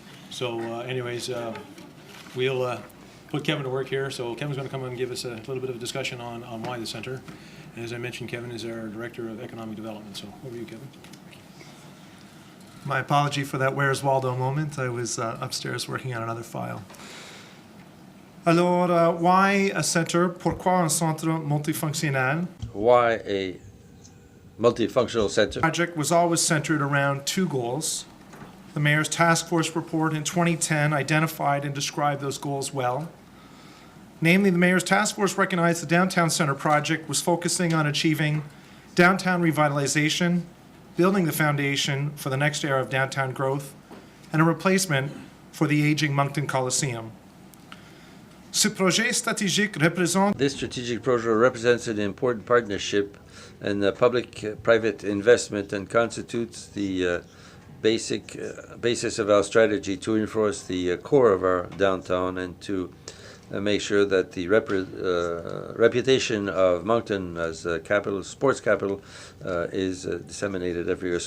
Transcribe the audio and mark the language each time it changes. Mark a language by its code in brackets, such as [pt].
[en] So anyways, we'll put Kevin to work here. So Kevin's going to come and give us a little bit of a discussion on why the center. And as I mentioned, Kevin is our Director of Economic Development. So over to you, Kevin. My apology for that Where's Waldo moment. I was upstairs working on another file. Alors, why a center? [fr] Pourquoi un centre multifonctionnel? [en] Why a multifunctional center? The project was always centered around two goals. The Mayor's Task Force report in 2010 identified and described those goals well. Namely, the Mayor's Task Force recognized the Downtown Center project was focusing on achieving downtown revitalization, building the foundation for the next era of downtown growth, and a replacement for the aging Moncton Coliseum. [fr] Ce projet stratégique représente [en] This strategic project represents an important partnership and public-private investment and constitutes the basis of our strategy to reinforce the core of our downtown and to make sure that the reputation of Moncton as a capital, sports capital, is disseminated everywhere.